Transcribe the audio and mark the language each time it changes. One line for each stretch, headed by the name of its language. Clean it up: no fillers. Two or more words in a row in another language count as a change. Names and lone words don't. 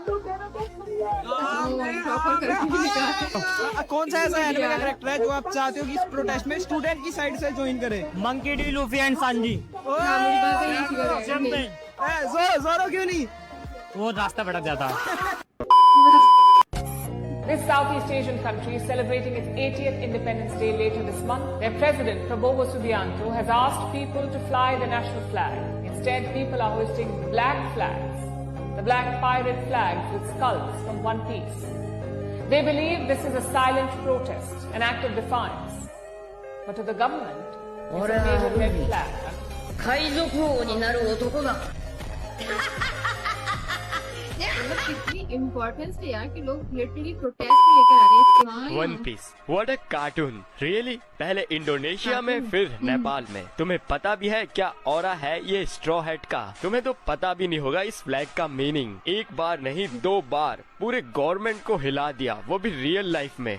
Hindi: कौन सा ऐसा एनिमे का कैरेक्टर है जो आप चाहते हो कि इस प्रोटेस्ट में स्टूडेंट की साइड से ज्वाइन करे? मंकी डी, लूफी एंड सांजी। जोरो क्यों नहीं? वो रास्ता भटक जाता है।
English: This Southeast Asian country is celebrating its 80th Independence Day later this month. Their president, Prabowo Subianto, has asked people to fly the national flag. Instead, people are hoisting black flags, the black pirate flags with skulls from One Piece. They believe this is a silent protest, an act of defiance. But to the government, it's a major red flag.
Japanese: 海賊王になる男が
Hindi: मतलब कितनी इम्पोर्टेंस है यार कि लोग
English: literally protest
Hindi: में लेकर आ रहे हैं। वन पीस,
English: what a cartoon, really.
Hindi: पहले इंडोनेशिया में, फिर नेपाल में। तुम्हें पता भी है क्या ऑरा है ये
English: straw hat
Hindi: का? तुम्हें तो पता भी नहीं होगा इस फ्लैग का मीनिंग। एक बार नहीं 2 बार पूरे गवर्नमेंट को हिला दिया, वो भी
English: real life
Hindi: में।